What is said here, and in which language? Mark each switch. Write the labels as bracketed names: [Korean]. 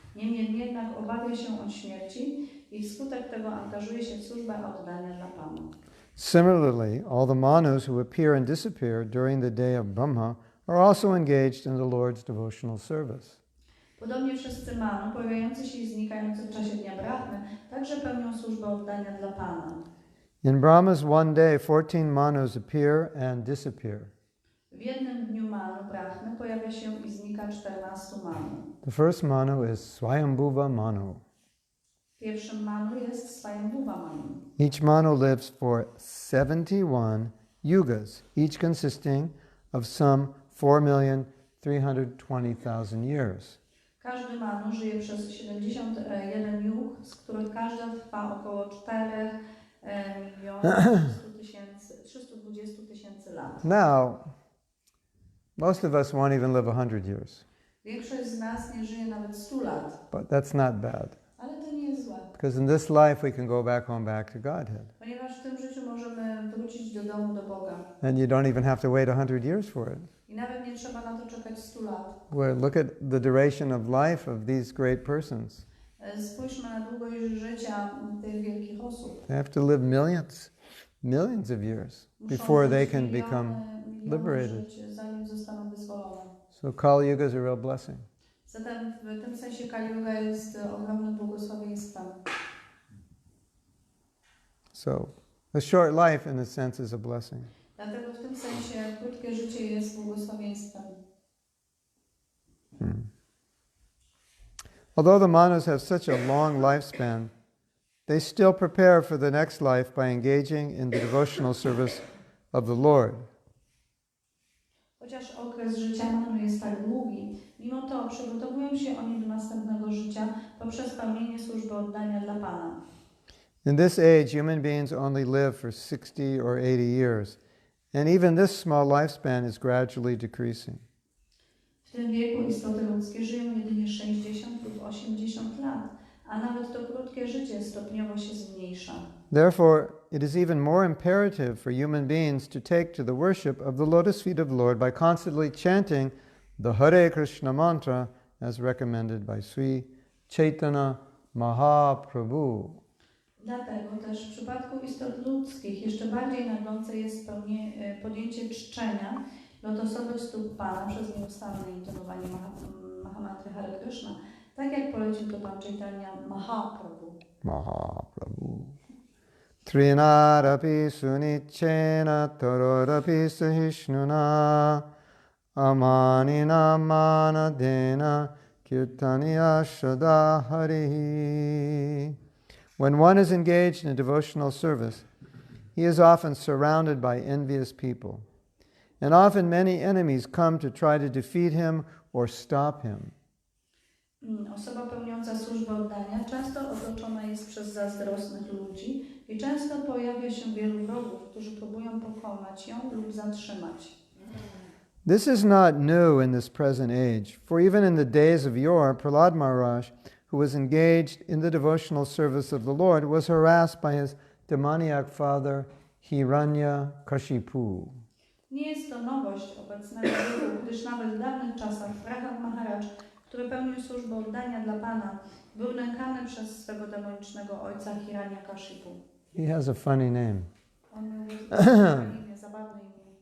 [Polish] Niemniej jednak obawia się on śmierci i wskutek tego angażuje się w służbę oddania dla Pana. [English] Similarly, all the Manus who appear and disappear during the day of Brahma are also engaged in the Lord's devotional service. [Polish] Podobnie wszyscy Manu, pojawiający się i znikający w czasie dnia Brahmy, także pełnią służbę oddania dla Pana. [English] In Brahma's one day, 14 Manus appear and disappear. [Polish] W jednym dniu Manu Brahmy pojawia się i znika 14 Manu. [English] The first Manu is Swayambhuva Manu. [Polish] Pierwszym Manu jest Swayambhuva Manu. [English] Each Manu lives for 71 yugas, each consisting of some 4,320,000 years. [Polish] Każdy Manu żyje przez 71 jug, z których każda trwa około 4,320 tysięcy lat. [English] Now, most of us won't even live 100 years. [Polish] Większość z nas nie żyje nawet 100 lat. [English] But that's not bad. [Polish] Ale to nie jest złe. [English] Because in this life we can go back home, back to Godhead. [Polish] Ponieważ w tym życiu możemy wrócić do domu, do Boga. [English] And you don't even have to wait 100 years for it. [Polish] I nawet nie trzeba na to czekać 100 lat. [English] Where look at the duration of life of these great persons. [Polish] Spójrzmy na długość życia tych wielkich osób. [English] They have to live millions of years before they can become liberated. [Polish] Zanim zostaną wyzwolone. [English] So Kali Yuga is a real blessing. [Polish] Zatem w tym sensie Kali Yuga jest ogromnym błogosławieństwem. [English] So a short life in a sense is a blessing. [Polish] Dlatego w tym sensie krótkie życie jest błogosławieństwem. [English] Although the Manus have such a long lifespan, they still prepare for the next life by engaging in the devotional service of the Lord. [Polish] Chociaż okres życia Manu jest tak długi, mimo to przygotowują się oni do następnego życia poprzez pełnienie służby oddania dla Pana. [English] In this age, human beings only live for 60 or 80 years, and even this small lifespan is gradually decreasing. [Polish] W tym wieku istoty ludzkie żyją jedynie 60 lub 80 lat, a nawet to krótkie życie stopniowo się zmniejsza. [English] Therefore, it is even more imperative for human beings to take to the worship of the lotus feet of the Lord by constantly chanting the Hare Krishna mantra as recommended by Sri Chaitanya Mahaprabhu. [Polish] Dlatego też w przypadku istot ludzkich jeszcze bardziej naglące jest podjęcie czczenia lotosowych stóp Pana przez nieustanne intonowanie Mahamantry Hare Krishna, tak jak polecił to Pan Chaitanya Mahaprabhu. [Sanskrit] Mahaprabhu. Trinarapi sunichena tororapi sahishnuna amanina manadena kirtaniya shada harihi. [English] When one is engaged in devotional service, he is often surrounded by envious people, and often many enemies come to try to defeat him or stop him. [Polish] Osoba pełniąca służbę oddania często otoczona jest przez zazdrosnych ludzi i często pojawia się wielu wrogów, którzy próbują pokonać ją lub zatrzymać. [English] This is not new in this present age, for even in the days of yore, Prahlad Maharaj, who was engaged in the devotional service of the Lord, was harassed by his demoniac father Hiranyakashipu. [Polish] Nie jest to nowość obecnego wieku, gdyż nawet w dawnych czasach Prahlad Maharaj, który pełnił służbę oddania dla Pana, był nękany przez swego demonicznego ojca Hiranyakashipu. [English] He has a funny name. [Polish] On miał imię, zabawne imię.